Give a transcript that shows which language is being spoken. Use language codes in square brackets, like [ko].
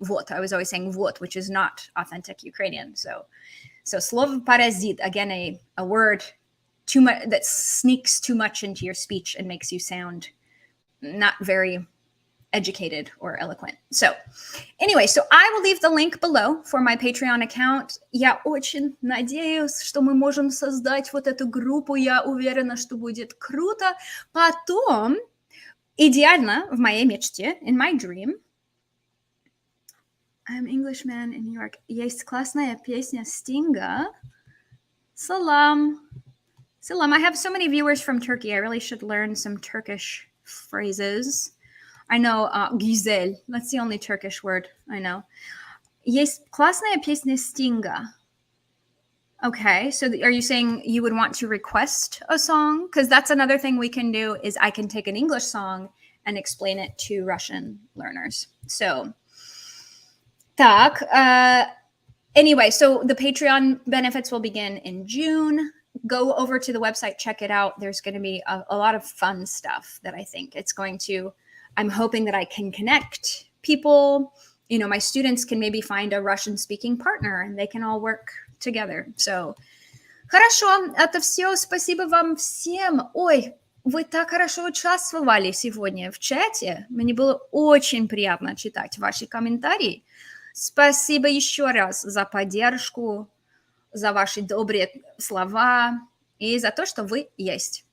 [en] I was always saying вот, which is not authentic Ukrainian. So [ru] слово паразит, [en] again, a word too much that sneaks too much into your speech and makes you sound not very educated or eloquent. So anyway, so I will leave the link below for my Patreon account. [ru] Я очень надеюсь, что мы можем создать вот эту группу. Я уверена, что будет круто. Потом, идеально, в моей мечте, [en] in my dream, I'm Englishman in New York. [ru] Есть классная песня Стинга. [tr] Salam. Salam. [en] I have so many viewers from Turkey. I really should learn some Turkish phrases. I know güzel. That's the only Turkish word I know. [ru] Есть классная песня Stinga. [en] Okay, so are you saying you would want to request a song? Because that's another thing we can do is I can take an English song and explain it to Russian learners. So, так. Anyway, so the Patreon benefits will begin in June. Go over to the website, check it out. There's going to be a lot of fun stuff that I think it's going to... I'm hoping that I can connect people. You know, my students can maybe find a Russian-speaking partner and they can all work together. So, [ru] хорошо, это все. Спасибо вам всем. Ой, вы так хорошо участвовали сегодня в чате. Мне было очень приятно читать ваши комментарии. Спасибо еще раз за поддержку, за ваши добрые слова и за то, что вы есть.